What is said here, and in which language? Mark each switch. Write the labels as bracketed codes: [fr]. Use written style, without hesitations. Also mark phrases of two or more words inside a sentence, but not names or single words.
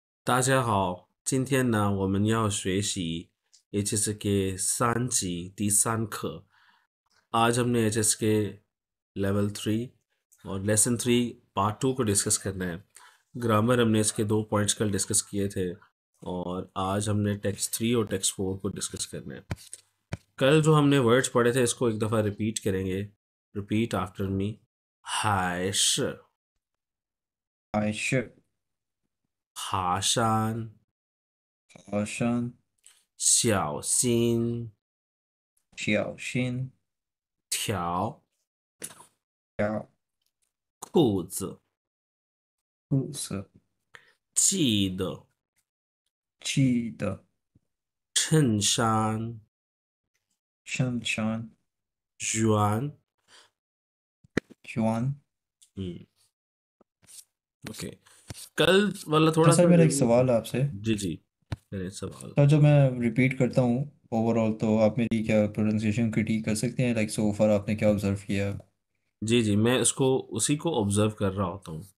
[zh] 大家好，今天呢，我们要学习 HSK 3级第3课। [ur] آج ہم نے HSK لیول 3 اور لیسن 3 پارٹ 2 کو ڈسکس کرنا ہے. گرامر ہم نے اس کے 2 پوائنٹس کل ڈسکس کیے تھے اور آج ہم نے ٹیکسٹ 3 اور ٹیکسٹ 4 کو ڈسکس کرنا ہے. کل جو ہم نے ورڈز پڑھے تھے اس کو ایک دفعہ ریپیٹ کریں گے. [en] Repeat after me. [zh] 海是海是爬山，爬山，小心小心条条裤子，裤子，记得记得衬衫衬衫圆。圆。 [ur] اوکے، کل والا تو تھوڑا سر سا میرا ایک ریویو سوال کر. ہے آپ سے. جی جی، میرے سوال. سر جب میں ریپیٹ کرتا ہوں اوورآل تو آپ میری کیا [en] pronunciation critique [ur] کر سکتے ہیں, [en] like so far [ur] آپ نے کیا آبزرو کیا? جی جی، میں اس کو اسی کو آبزرو کر رہا ہوتا ہوں.